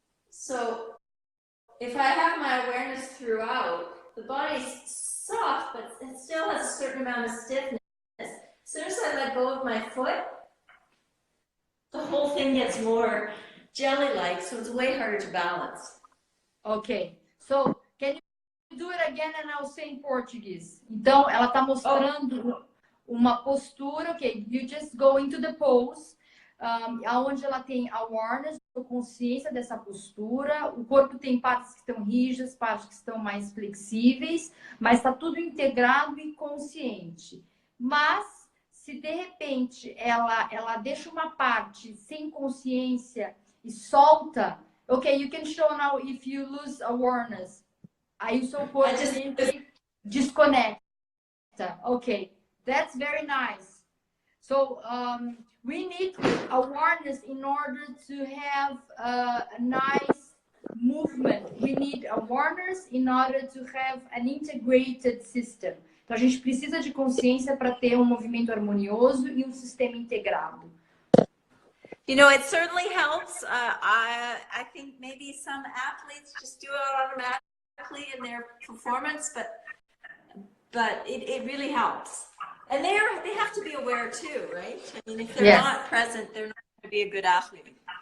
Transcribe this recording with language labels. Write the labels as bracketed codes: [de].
[en] So if I have my awareness throughout, the body's soft, but it still has a certain amount of stiffness. As soon as I let go of my foot, the whole thing gets more jelly-like, so it's way harder to balance. Okay, so can you do it again and I'll say in Portuguese? [pt] Então, ela está mostrando uma postura, [en] ok, you just go into the pose, [pt] onde ela tem awareness, consciência dessa postura, o corpo tem partes que estão rígidas, partes que estão mais flexíveis, mas está tudo integrado e consciente. Mas, se de repente ela deixa uma parte sem consciência e solta, [en] ok, you can show now if you lose awareness. [pt] Aí o seu corpo desconecta. [en] Ok, that's very nice. So we need awareness in order to have a nice movement. We need awareness in order to have an integrated system. [pt] Então, a gente precisa de consciência para ter um movimento harmonioso e um sistema integrado. [en] You know, it certainly helps. I think maybe some athletes just do it automatically in their performance, but it really helps. And they have to be aware too, right? I mean, if they're not present, they're not going to be a good athlete.